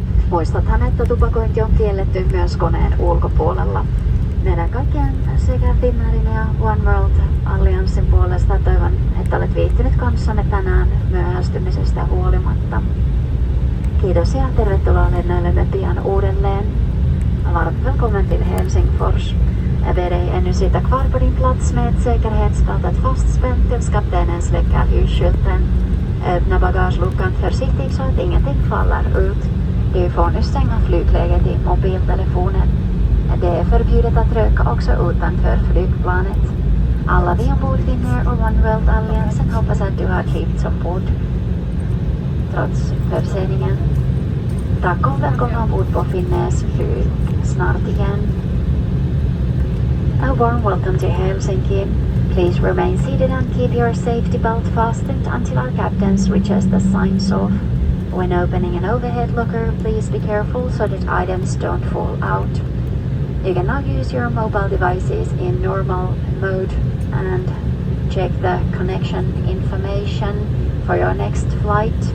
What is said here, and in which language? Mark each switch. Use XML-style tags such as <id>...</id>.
<fi>Muistathan, että tupakointi on kielletty myös koneen ulkopuolella. Meidän kaikkien sekä Finnairin ja One World Allianssin puolesta toivon, että olet viihtynyt kanssamme tänään myöhästymisestä huolimatta. Kiitos ja tervetuloa lennoillemme pian uudelleen.</fi> <sv>Varmt välkommen till Helsingfors. Jag ber dig ännu sitta kvar på din plats med säkerhetsbältet fastspänt tills kaptenen släcker ljusskylten. Öppna bagageluckan försiktigt så att ingenting faller ut. Du får nu stänga flygläget i mobiltelefonen. Det är förbjudet att röka också utanför flygplanet. Alla vi ombord Finnair och One World Alliansen hoppas att du har trivts ombord trots förseningen. Tack och välkomna ombord på Finnairs flyg snart igen.</sv> <en>A warm welcome to Helsinki. Please remain seated and keep your safety belt fastened until our captains reaches the signs off. When opening an overhead locker, please be careful so that items don't fall out. You can now use your mobile devices in normal mode and check the connection information for your next flight.</en>